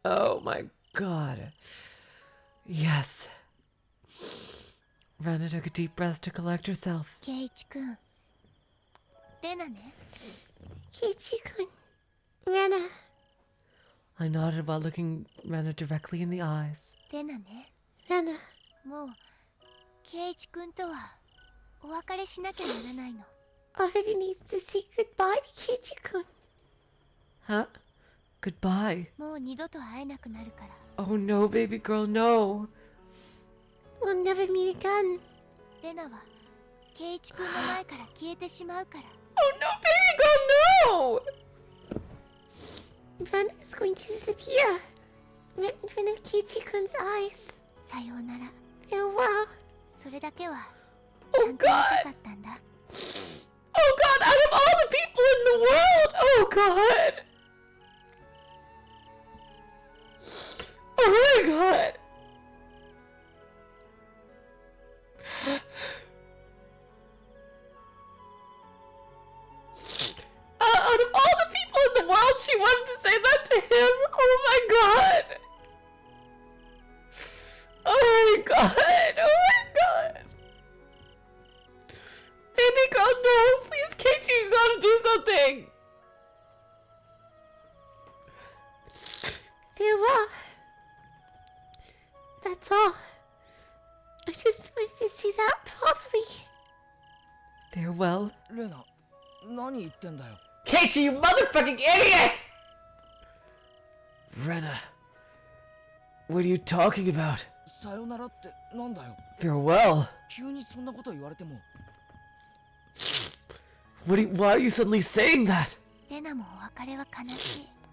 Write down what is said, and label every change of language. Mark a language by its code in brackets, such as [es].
[en] Oh my god. Yes. Rena took a deep breath to collect herself. Keiichi-kun. Rena ne? Keiichi-kun. Rena. I nodded while looking Rena directly in the eyes. Rena ne? Rena. [ja] もうケイイチ君とはお別れしなきゃならないの。 [en] Already needs to say goodbye to Keiichi-kun. Huh? Goodbye. [ja] もう二度と会えなくなるから。 [en] Oh no, baby girl, no. We'll never meet again. [ja] レナはケイイチ君の前から消えてしまうから。 [en] Oh no, baby girl, no! Rena is going to disappear. Right in front of Keiichi-kun's eyes. [ja] さようなら。 [en] Farewell. [ja] それだけはちゃんと言いたかったんだ。 [en] Oh god, out of all the people in the world! Oh god! Oh my god! Out of all the people in the world, she wanted to say that to him! Oh my god! Oh my god! Oh my god! Baby girl, no! Please, Keiichi, you gotta do something! Farewell. That's all. I just wanted to say that properly. Farewell? [ja] レナ、何言ってんだよ。 [en] Keiichi, you motherfucking idiot! Rena, what are you talking about? [ja] さよならってなんだよ。 [en] Farewell? [ja] 急にそんなこと言われても。 [en] Why are you suddenly saying that? [ja] レナもお別れは悲しい。